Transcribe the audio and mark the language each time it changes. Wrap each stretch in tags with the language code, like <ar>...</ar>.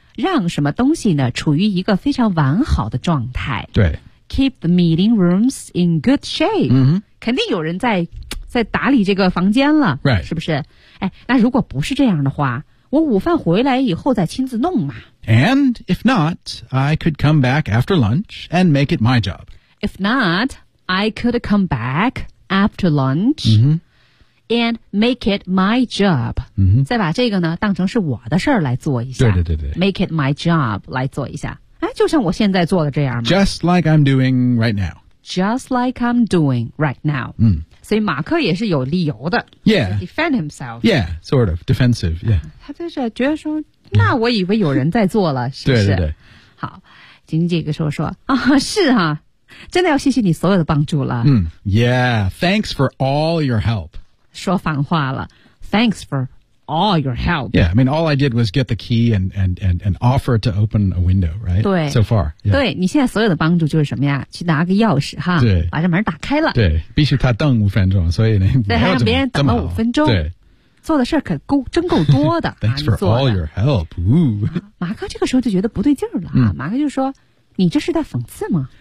<zh>让什么东西呢处于一个非常完好的状态对</zh> <en>Keep the meeting rooms in good shape、 mm-hmm.</en> <zh>肯定有人在打理这个房间了、</zh> <en>right.</en> <zh>是不是哎，那如果不是这样的话我午饭回来以后再亲自弄嘛</zh> <en>And if not I could come back after lunch and make it my job If not I could come back after lunch、 mm-hmm. and make it my job、 mm-hmm.</en> <zh>再把这个呢当成是我的事儿来做一下对对对对</zh> <en>Make it my job</en> <zh>来做一下就像我现在做的这样吗</zh> <en>Just like I'm doing right now. Just like I'm doing right now.、 Mm.</en> <zh>所以马克也是有理由的。</zh> <en>Yeah. Defend himself. Yeah, sort of. Defensive, yeah.</en> <zh>他就是觉得说、mm. 那我以为有人在做了是不是对对对。好紧紧这个时候说啊是啊真的要谢谢你所有的帮助了。</zh> <en>嗯、mm. Yeah, thanks for all your help.</en> <zh>说反话了</zh> <en>Thanks for all your help. Yeah, I mean, all I did was get the key and offer to open a window, right?</en> <zh>对</zh> <en>So far.、Yeah.</en> <zh>对你现在所有的帮助就是什么呀去拿个钥匙哈对把这门打开了。对必须他等五分钟所以呢对还让别人等了五分钟。对。做的事可够真够多的。</zh> <en>Thanks for all your help.、</en> <zh>马克这个时候就觉得不对劲儿了、马克就说你这是在讽刺吗</zh>